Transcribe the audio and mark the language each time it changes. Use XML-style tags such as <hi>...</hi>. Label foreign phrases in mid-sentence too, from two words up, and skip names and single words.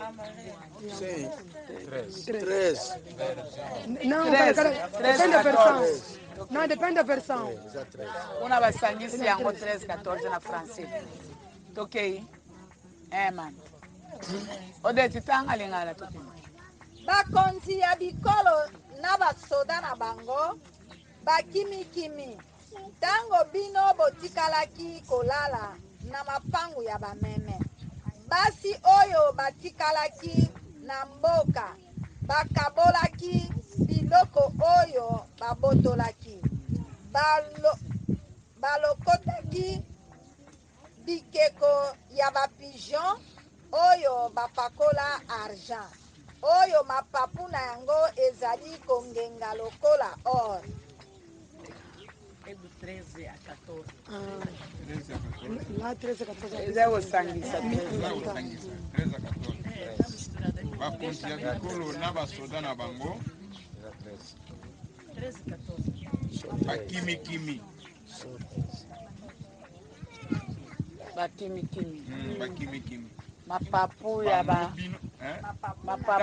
<pt>amarelo. Sim. 13. 13. Não, depende da versão. Não, depende da versão. Uma vai sanguiçar 13, 14 na francês. Toquei. Mano. Odete</pt> <ln>tanga lingala</ln> <pt>toquei.</pt> <ln>bakonzi ya bikolo na basoda na bango bakimikimi ntango bino botikalaki kolala na mapangu ya bameme basi oyo batikalaki na mboka bakabolaki biloko oyo babotolaki balokotaki bikeko ya bapigeon oyo bapakola argent oyo mapapu na yango ezali kongenga lokola or.</ln> <pt>É do 13 a 14. Lá 13 a 14. Eles vão sanguiçar. 13 a 14.</pt> <ln>Bakonzi ya bikolo na basoda na bango</ln> <pt>13 a 14.</pt> <ln>bakimikimi. Bakimikimi. Mapapu ya ba. Mapapu</ln>